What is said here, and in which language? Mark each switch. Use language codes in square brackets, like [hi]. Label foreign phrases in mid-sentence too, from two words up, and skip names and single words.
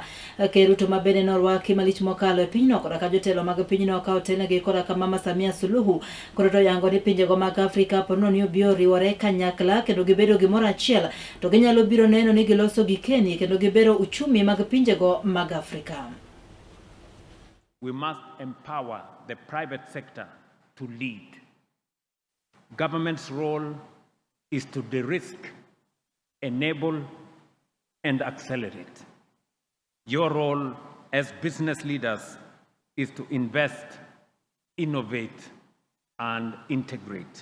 [luo] Ker Ruto ma bende norwaki malich mokalo e pinyno koda ka jotelo mag pinyno ka otelnegi koda ka Mama Samia Suluhu koroto yango ni pinjego mag Afrika pono ni obiro riwore kanyakla kendo gibedo gimoro achiel to ginyalo biro neno ni giloso gikeni kendo gibero uchumi mag pinjego mag Afrika. [en] We must empower the private sector to lead. Government's role is to de-risk, enable, and accelerate. Your role as business leaders is to invest, innovate, and integrate.